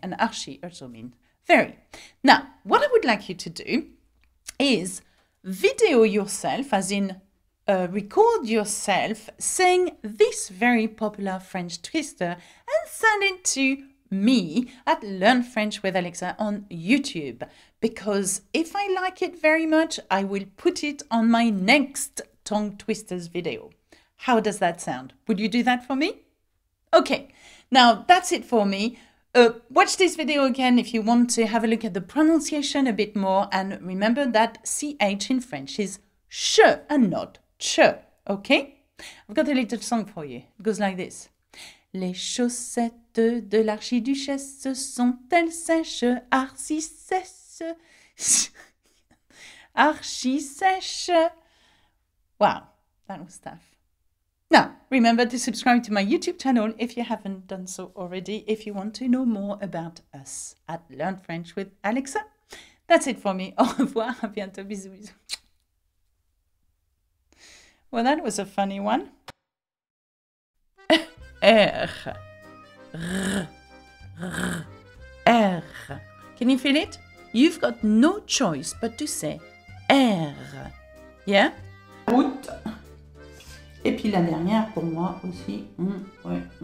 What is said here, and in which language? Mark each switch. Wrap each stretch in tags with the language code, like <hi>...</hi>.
<en>And archi also means very. Now, what I would like you to do is video yourself, as in record yourself saying this very popular French twister and send it to me at Learn French with Alexa on YouTube, because if I like it very much, I will put it on my next tongue twisters video. How does that sound? Would you do that for me? Okay, now that's it for me. Watch this video again if you want to have a look at the pronunciation a bit more, and remember that CH in French is ch and not ch, okay? I've got a little song for you. It goes like this.</en> <fr>Les chaussettes de l'archiduchesse sont-elles sèches, archi-sèches, archi-sèches?</fr> <en>Wow, that was tough. Now, remember to subscribe to my YouTube channel if you haven't done so already, if you want to know more about us at Learn French with Alexa. That's it for me.</en> <fr>Au revoir, à bientôt, bisous, bisous.</fr> <en>Well, that was a funny one. R. R. R. R. Can you feel it? You've got no choice but to say R. Yeah? Route.</en> <fr>Et puis la dernière pour moi aussi. Ouais.</fr>